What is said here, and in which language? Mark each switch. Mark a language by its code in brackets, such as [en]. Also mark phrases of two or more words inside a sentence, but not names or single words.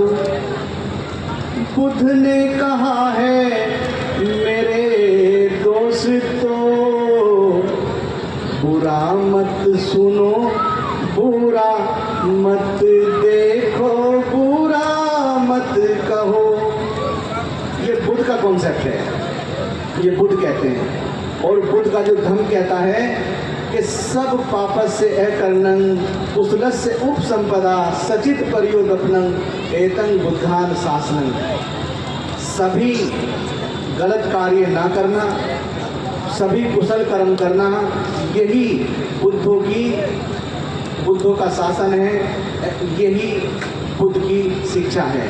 [hi] बुद्ध ने कहा है मेरे दोस्तों, बुरा मत सुनो, बुरा मत देखो, बुरा मत कहो। ये बुद्ध का कॉन्सेप्ट है, ये बुद्ध कहते हैं। और बुद्ध का जो धर्म कहता है कि [pi] सब पापस्य अकर्णं कुशलस्य उपसंपदा सचित परियोदपनं एतं बुद्धान शासनं। [hi] सभी गलत कार्य ना करना, सभी कुशल कर्म करना, यही बुद्धों का शासन है, यही बुद्ध की शिक्षा है।